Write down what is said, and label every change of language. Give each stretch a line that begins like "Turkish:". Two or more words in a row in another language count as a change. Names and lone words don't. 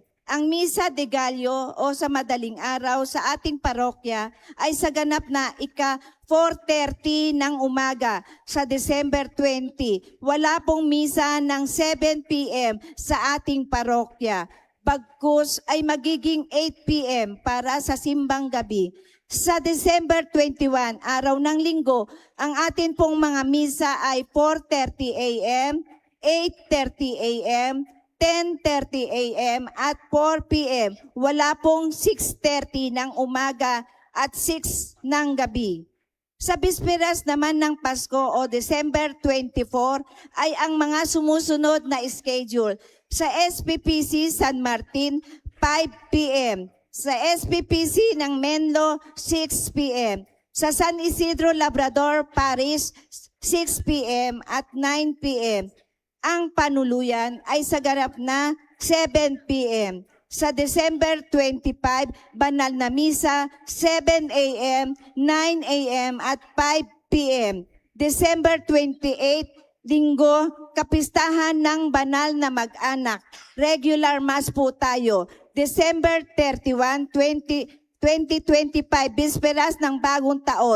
Filipino: Ang Misa de Gallo o sa madaling araw sa ating parokya ay sa ganap na 4:30 ng umaga sa December 20. Wala pong misa ng 7 p.m. sa ating parokya. Bagkus ay magiging 8 p.m. para sa simbang gabi. Sa December 21, araw ng linggo, ang atin pong mga misa ay 4:30 a.m., 8:30 a.m., 10:30 a.m. at 4 p.m. Wala pong 6:30 ng umaga at 6 ng gabi. Sa bisperas naman ng Pasko o December 24 ay ang mga sumusunod na schedule. Sa SPPC San Martin, 5 p.m. Sa SPPC ng Menlo, 6 p.m. Sa San Isidro Labrador Parish, 6 p.m. at 9 p.m. Ang panuluyan ay sa ganap na 7 p.m. Sa December 25, banal na misa, 7 a.m., 9 a.m. at 5 p.m. December 28, linggo, kapistahan ng banal na mag-anak.
English: Regular mass
Filipino: po tayo. December 31, 2025, bisperas ng bagong taon.